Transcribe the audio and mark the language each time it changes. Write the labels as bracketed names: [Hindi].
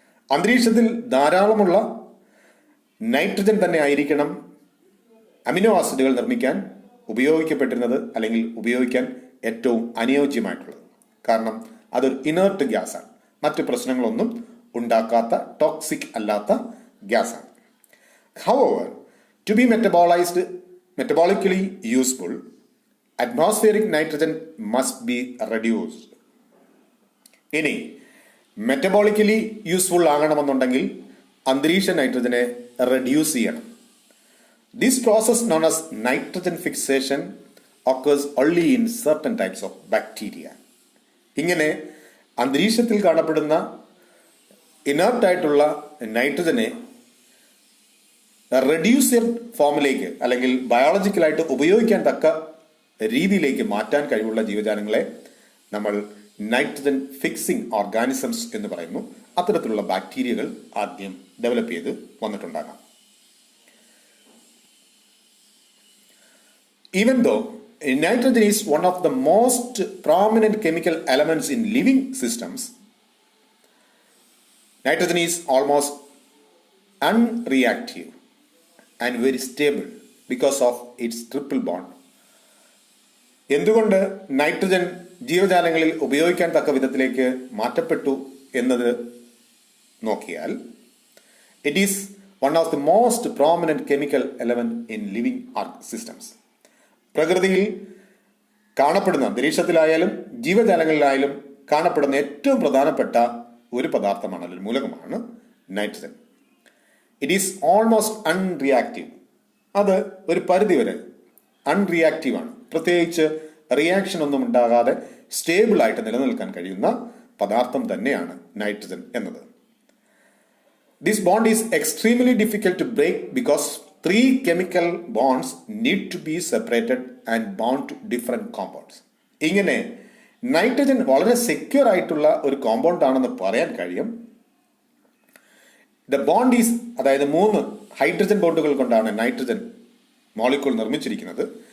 [Malayalam] അന്തരീക്ഷത്തിൽ ധാരാളമുള്ള നൈട്രജൻ തന്നെ ആയിരിക്കണം അമിനോ ആസിഡുകൾ നിർമ്മിക്കാൻ ഉപയോഗിക്കപ്പെട്ടിരുന്നത് അല്ലെങ്കിൽ ഉപയോഗിക്കാൻ ഏറ്റവും അനുയോജ്യമായിട്ടുള്ളത്. കാരണം അതൊരു ഇനേർട്ട് ഗ്യാസാണ്, മറ്റ് പ്രശ്നങ്ങളൊന്നും ഉണ്ടാക്കാത്ത ടോക്സിക് അല്ലാത്ത ഗ്യാസാണ്. [English] However, to be metabolically useful, atmospheric nitrogen must be reduced. [Malayalam] ഇനി മെറ്റബോളിക്കലി യൂസ്ഫുൾ ആകണമെന്നുണ്ടെങ്കിൽ അന്തരീക്ഷ നൈട്രജനെ റെഡ്യൂസ് ചെയ്യണം. [English] This process known as nitrogen fixation occurs only in certain types of bacteria. [Malayalam] ഇങ്ങനെ അന്തരീക്ഷത്തിൽ കാണപ്പെടുന്ന ഇനർട്ടായിട്ടുള്ള നൈട്രജനെ റെഡ്യൂസർ ഫോമിലേക്ക് അല്ലെങ്കിൽ ബയോളജിക്കലായിട്ട് ഉപയോഗിക്കാൻ തക്ക രീതിയിലേക്ക് മാറ്റാൻ കഴിവുള്ള ജീവജാലങ്ങളെ നമ്മൾ നൈട്രജൻ ഫിക്സിംഗ് ഓർഗാനിസംസ് എന്ന് പറയുന്നു. അത്തരത്തിലുള്ള ബാക്ടീരിയകൾ ആദ്യം ഡെവലപ്പ് ചെയ്ത് വന്നിട്ടുണ്ടാകാം. [English] Even though nitrogen is one of the most prominent chemical elements in living systems, nitrogen is almost unreactive and very stable because of its triple bond. [Malayalam] എന്തുകൊണ്ട് നൈട്രജൻ ജീവജാലങ്ങളിൽ ഉപയോഗിക്കാൻ തക്ക വിധത്തിലേക്ക് മാറ്റപ്പെട്ടു എന്നത് നോക്കിയാൽ [English] It is one of the most prominent chemical element in living systems. [Malayalam] പ്രകൃതിയിൽ കാണപ്പെടുന്ന അന്തരീക്ഷത്തിലായാലും ജീവജാലങ്ങളിലായാലും കാണപ്പെടുന്ന ഏറ്റവും പ്രധാനപ്പെട്ട ഒരു പദാർത്ഥമാണ് അല്ലെങ്കിൽ മൂലകമാണ് നൈട്രജൻ. [English] It is almost unreactive. [Malayalam] അത് ഒരു പരിധിവരെ അൺറിയാക്റ്റീവ് ആണ്. പ്രത്യേകിച്ച് റിയാക്ഷൻ ഒന്നും ഉണ്ടാകാതെ സ്റ്റേബിൾ ആയിട്ട് നിലനിൽക്കാൻ കഴിയുന്ന പദാർത്ഥം തന്നെയാണ് നൈട്രജൻ എന്നത്. [English] This bond is extremely difficult to break because 3 chemical bonds need to be separated and bound to different compounds. [Malayalam] ഇങ്ങനെ നൈട്രജൻ വളരെ സെക്യൂർ ആയിട്ടുള്ള ഒരു കോമ്പൗണ്ട് ആണെന്ന് പറയാൻ കഴിയും. [English] the bond is, [Malayalam] അതായത് 3 ഹൈഡ്രജൻ ബോണ്ടുകൾ കൊണ്ടാണ് നൈട്രജൻ മോളിക്യൂൾ നിർമ്മിച്ചിരിക്കുന്നത്.